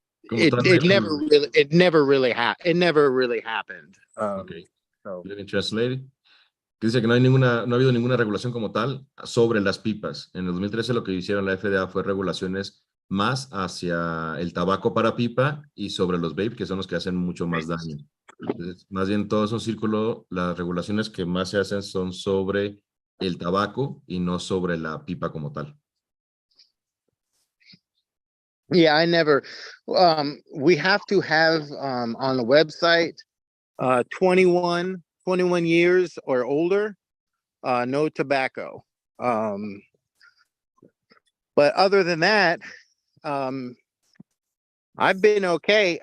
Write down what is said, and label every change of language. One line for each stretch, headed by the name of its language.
English: It never really happened. Okay. Let me translate.
Spanish: Dice que no ha habido ninguna regulación como tal sobre las pipas. En el 2013 lo que hicieron la FDA fue regulaciones más hacia el tabaco para pipa y sobre los vape, que son los que hacen mucho más daño. Entonces, más bien todo es un círculo. Las regulaciones que más se hacen son sobre el tabaco y no sobre la pipa como tal.
English: Yeah, I never, we have to have on the website 21 years or older, no tobacco. But other than that, I've been okay.